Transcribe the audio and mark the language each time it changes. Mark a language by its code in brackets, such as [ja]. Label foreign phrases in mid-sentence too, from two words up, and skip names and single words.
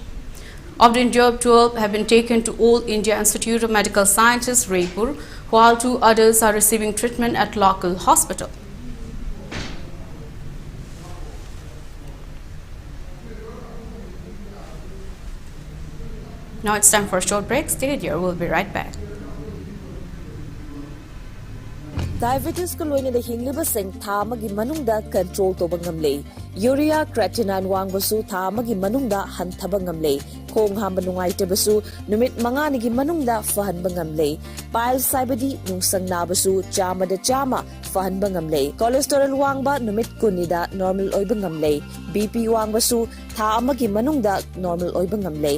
[en] Of the injured, 12 have been taken to All India Institute of Medical Sciences, Raipur, while 2 others are receiving treatment at local hospital. Now it's time for a short break. Stay here. We'll be right back. [mni] Diabetes ko loina da hingliba sing tha magi manungda control to bangamle. Urea creatinine wangbasu tha magi manungda hanthaba ngamle. Khong hamba nungai tebasu numit manga nigi manungda fahan bangamle. Pile saibadi nungsang nabasu chama da chama fahan bangamle. Cholesterol wangba numit kunida normal oy bangamle. BP wangbasu tha magi manungda normal oy bangamle.